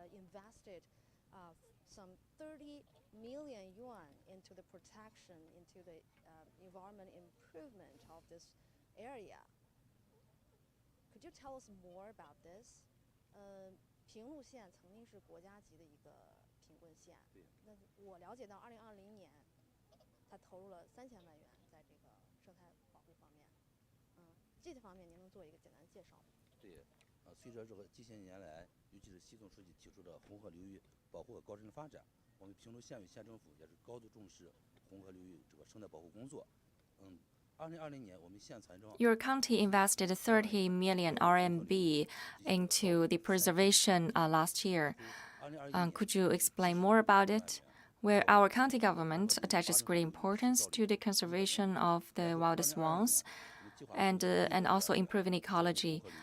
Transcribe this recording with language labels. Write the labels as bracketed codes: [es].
[en] Invested some 30 million yuan into the protection, into the environment improvement of this area. Could you tell us more about this? [zh] 平陆县曾经是国家级的一个贫困县，那我了解到2020年，它投入了3000万元在这个生态保护方面。这方面您能做一个简单的介绍吗？对，随着这个近些年来，尤其是习总书记提出的红河流域保护和高质量发展，我们平陆县委县政府也是高度重视红河流域这个生态保护工作。 2020年我们县财政 [en] Your county invested 30 million RMB into the preservation last year. Could you explain more about it? Where our county government attaches great importance to the conservation of the wild swans and also improving ecology.